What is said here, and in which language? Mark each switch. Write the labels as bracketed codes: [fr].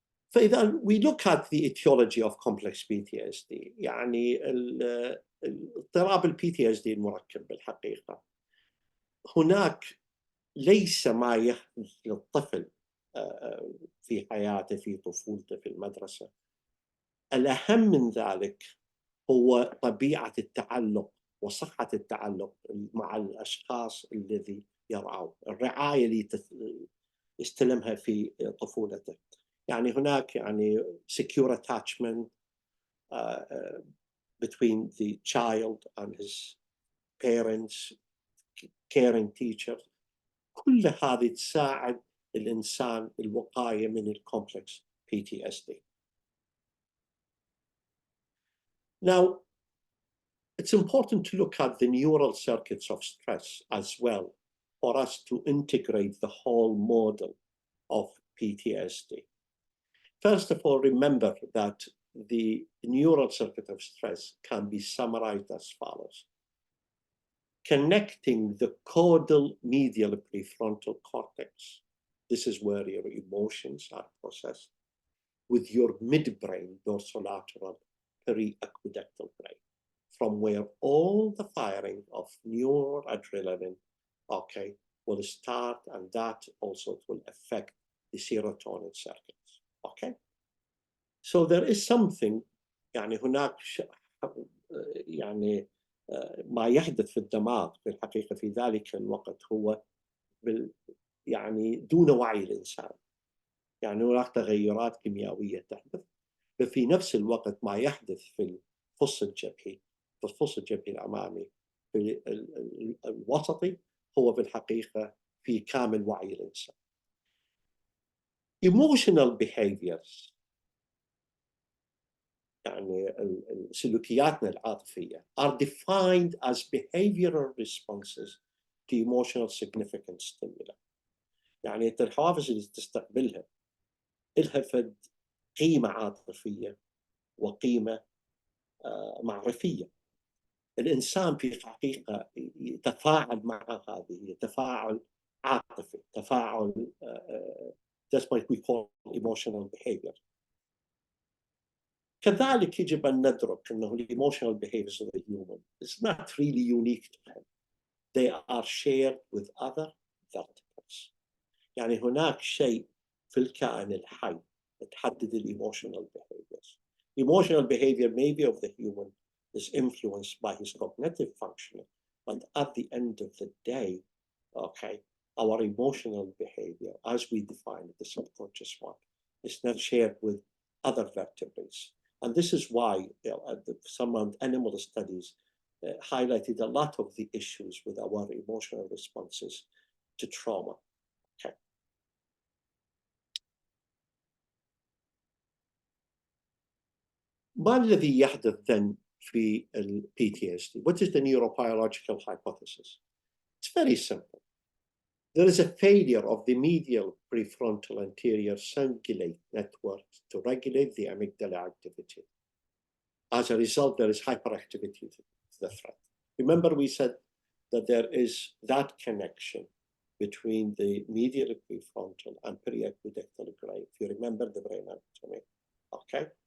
[ar] فإذا [en] we look at the etiology of complex PTSD، [ar] يعني اضطراب ال PTSD المركب بالحقيقة، هناك ليس ما يحدث للطفل في حياته، في طفولته، في المدرسة. الأهم من ذلك هو طبيعة التعلق وصحة التعلق مع الأشخاص الذي يرعاه، الرعاية اللي يستلمها في طفولته. يعني هناك يعني [en] secure attachment between the child and his parents, caring teachers. [ar] كل هذه تساعد الإنسان الوقاية من الكومبلكس PTSD. [en] Now, it's important to look at the neural circuits of stress as well for us to integrate the whole model of PTSD. First of all, remember that the neural circuit of stress can be summarized as follows. Connecting the caudal medial prefrontal cortex, this is where your emotions are processed, with your midbrain dorsolateral periaqueductal brain, from where all the firing of neuroadrenaline, okay, will start, and that also will affect the serotonin circuits, okay? So there is something، [ar] يعني هناك يعني ما يحدث في الدماغ في الحقيقة في ذلك الوقت هو يعني دون وعي الإنسان. يعني هناك تغيرات كيميائية تحدث، في نفس الوقت ما يحدث في الفص الجبهي، في الفص الجبهي الأمامي في الوسطي هو بالحقيقة في كامل وعي الإنسان. [en] Emotional behaviors، [ar] يعني سلوكياتنا العاطفية [en] are defined as behavioral responses to emotional significant stimuli. [ar] يعني الحوافز اللي تستقبلها لها فد قيمة عاطفية وقيمة معرفية. الإنسان في الحقيقة يتفاعل مع هذه، تفاعل عاطفي، تفاعل [en] that's what we call emotional behavior. [ar] كذلك يجب أن ندرك أنه [en] the emotional behaviors of the human is not really unique to him. They are shared with other vertebrates. [ar] يعني هناك شيء في الكائن الحي تحدد [en] emotional behaviors. Emotional behavior maybe of the human is influenced by his cognitive functioning, but at the end of the day, okay, our emotional behavior, as we define it, the subconscious one, is not shared with other vertebrates. And this is why some animal studies highlighted a lot of the issues with our emotional responses to trauma. Okay. [ar] ما الذي يحدث [en] then [ar] في ال PTSD? [en] What is the neurobiological hypothesis? It's very simple. There is a failure of the medial prefrontal anterior cingulate network to regulate the amygdala activity. As a result, there is hyperactivity to the threat. Remember, we said that there is that connection between the medial prefrontal and periaqueductal gray, if you remember the brain anatomy, okay?